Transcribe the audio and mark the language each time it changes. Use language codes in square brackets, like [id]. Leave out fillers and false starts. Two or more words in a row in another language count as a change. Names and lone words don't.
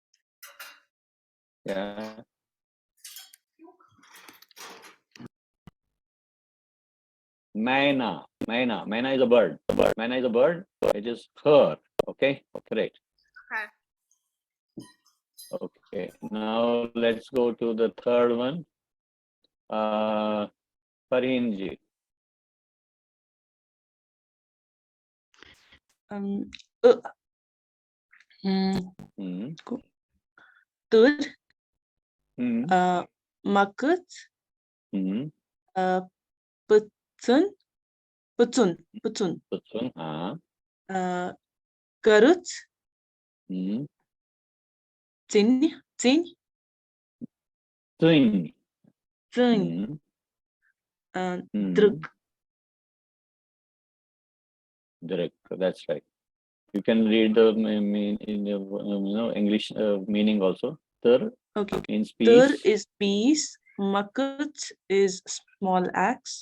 [en] Yeah. Maina. Maina is a bird. Maina is a bird. It is her. Okay. Correct. Okay. Okay. Now let's go to the third one. Farinji. Tur, Hmm. makut, Hmm. putsun, Putsun. karut, Hmm. tin, Twin. Twin. Mm. Druk. Direct. That's right. You can read the English meaning also. Tar Okay. means Tur peace. is peace. Makut is small axe.